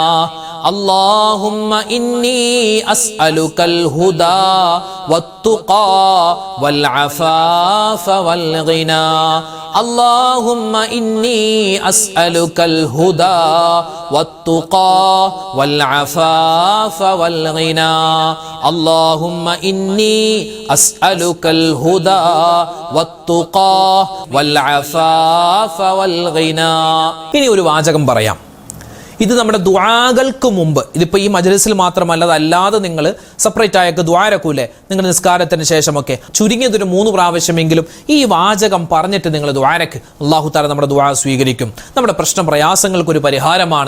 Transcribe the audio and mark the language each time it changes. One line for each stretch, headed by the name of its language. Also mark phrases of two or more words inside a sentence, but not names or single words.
Arabic: اللهم إني أسألك الهدى والتقى والعفاف والغنى اللهم إني أسألك الهدى والتقى والعفاف والغنى اللهم إني أسألك الهدى والتقى والعفاف والغنى.
Malayalam: ഇനി ഒരു വാചകം പറയാം. ഇത് നമ്മുടെ ദുആകൾക്ക് മുമ്പ്, ഇതിപ്പോൾ ഈ മജ്‌ലിസിൽ മാത്രമല്ല, അതല്ലാതെ നിങ്ങൾ സെപ്പറേറ്റ് ആയൊക്കെ ദുആരക്കൂലേ നിങ്ങൾ നിസ്കാരത്തിന് ശേഷമൊക്കെ, ചുരുങ്ങിയതൊരു 3 പ്രാവശ്യമെങ്കിലും ഈ വാചകം പറഞ്ഞിട്ട് നിങ്ങൾ ദുആരക്ക്. അല്ലാഹു തആല നമ്മുടെ ദുആ സ്വീകരിക്കും. നമ്മുടെ പ്രശ്ന പ്രയാസങ്ങൾക്കൊരു പരിഹാരമാണ്.